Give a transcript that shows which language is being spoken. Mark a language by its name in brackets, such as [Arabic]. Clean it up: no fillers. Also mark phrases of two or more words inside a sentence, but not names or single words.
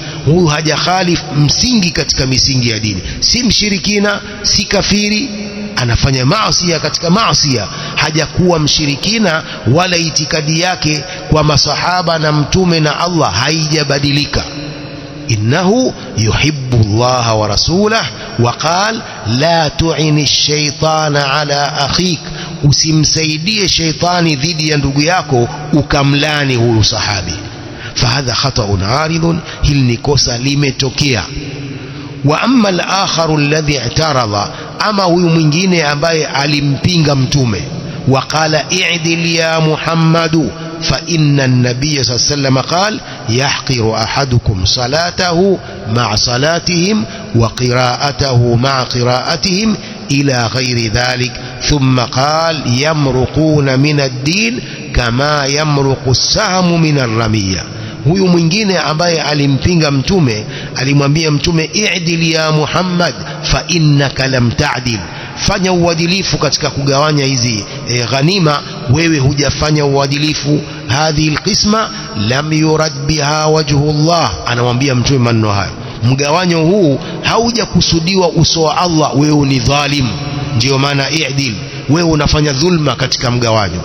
[Swahili] Huyu hajakhalif msingi katika misingi ya dini, si mshirikina, si kafiri, anafanya maasi katika maasi, hajakuwa mshirikina, wala itikadi yake kwa masahaba na mtume na Allah haijabadilika. [Arabic] إنه يحب الله ورسوله وقال لا تعن الشيطان على أخيك [Swahili] usimsaidie shaitani dhidi ya ndugu yako ukamlani huyu sahabi. [Arabic] فهذا خطأ عارض, [Swahili] hili ni kosa limetokea. [Arabic] وأما الآخر الذي اعترض, [Swahili] ama huyu mwingine ambaye alimpinga mtume, [Arabic] وقال اعدل يا محمد فإن النبي صلى الله عليه وسلم قال يحقر أحدكم صلاته مع صلاتهم وقراءته مع قراءتهم إلى غير ذلك ثم قال يمرقون من الدين كما يمرق السهم من الرمية. [Swahili] Huyu mwingine ambaye alimpinga mtume alimwambia mtume [Arabic] اعدل يا محمد فإنك لم تعدل, [Swahili] fanya uadilifu katika kugawanya hizi ghanima, wewe hujafanya uadilifu. [Arabic] هذه القسمة لم يرد بها وجه الله, [Swahili] anamwambia mtume maneno hayo, mgawanyo huu haujakusudiwa uso wa Allah, wewe ni dhalim, ndio maana i'dil, wewe unafanya dhulma katika mgawanyo.